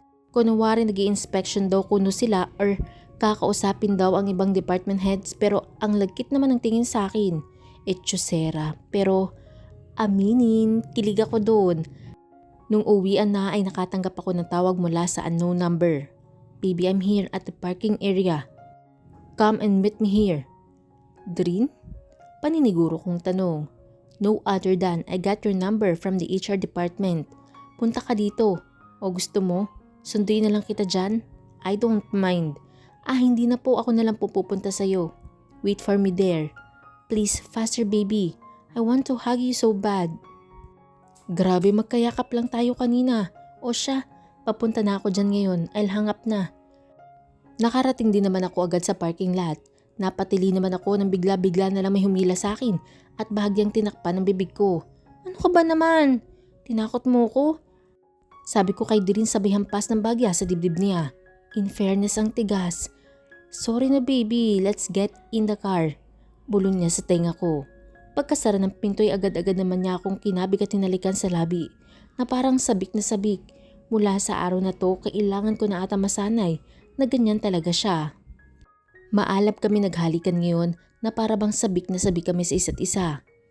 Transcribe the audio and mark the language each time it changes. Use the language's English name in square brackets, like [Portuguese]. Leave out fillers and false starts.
[Filipino] Kunwari nag-i-inspection daw kuno sila or kakausapin daw ang ibang department heads pero ang lagkit naman ng tingin sa akin. Etchosera. Pero aminin, kilig ako doon. Nung uwian na ay nakatanggap ako ng tawag mula sa unknown number. [English] Baby, I'm here at the parking area. Come and meet me here. Drin? [Filipino] Paniniguro kong tanong. [English] No other than I got your number from the HR department. [Filipino] Punta ka dito. O gusto mo? Sunduin na lang kita dyan? [English] I don't mind. [Filipino] Hindi na po, ako na lang pupunta sa'yo. [English] Wait for me there. Please, faster baby. I want to hug you so bad. [Filipino] Grabe, magkayakap lang tayo kanina. O siya, papunta na ako dyan ngayon. [English] I'll hang up [Filipino] na. Nakarating din naman ako agad sa parking lot. Napatili naman ako nang bigla-bigla na lang may humila sa akin at bahagyang tinakpan ng bibig ko. Ano ka ba naman? Tinakot mo ko? Sabi ko kay Dirin sabay hampas ng bagya sa dibdib niya. In fairness ang tigas. [English] Sorry na baby, let's get in the car. [Filipino] Bulong niya sa tenga ko. Pagkasara ng pinto ay agad-agad naman niya akong kinabig at tinalikan sa labi na parang sabik na sabik. Mula sa araw na to, kailangan ko na ata masanay na ganyan talaga siya. Maalap kami naghalikan ngayon na para bang sabik na sabik kami sa isa't isa.